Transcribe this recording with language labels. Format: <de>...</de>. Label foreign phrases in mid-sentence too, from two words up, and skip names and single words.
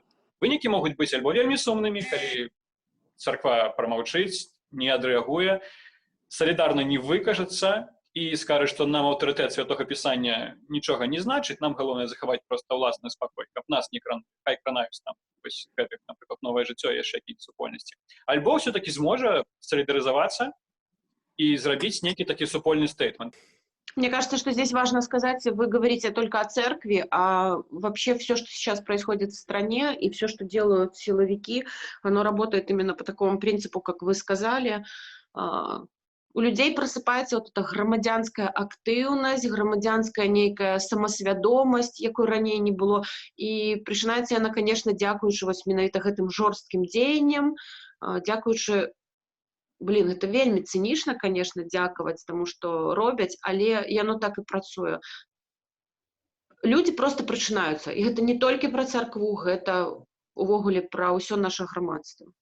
<be>Вынікі могуць быць альбо вельмі сумнымі, калі царква прамаўчыць, не адрэагуе, салідарна не выкажацца і скажа, што нам аўтарытэт Святога Пісання нічога не значыць, нам галоўнае захаваць проста ўласны спакой, каб нас не хай кранаюць там вось гэтых, напрыклад, «Новае жыццё» і яшчэ якія супольнасці. Альбо ўсё-такі зможа салідарызавацца и зробить некий такой супольный стейтмент.</be> <ru>Мне кажется, что здесь важно сказать, вы говорите только о церкви, а вообще все, что сейчас происходит в стране, и все, что делают силовики, оно работает именно по такому принципу, как вы сказали. У людей просыпается вот эта громадянская активность, громадянская некая самосвядомость, якой ранее не было.</ru> <be>И прычынаецца яна, конечно, дзякуючы вось менавіта гэтым жорсткім дзеянням, дзякуючы, это вельмі цынічна, конечно, дзякаваць таму, што робяць, але яно так і працуе. Людзі просто прачынаюцца, і гэта не толькі пра царкву, гэта увогуле пра ўсё наша грамадства.</be>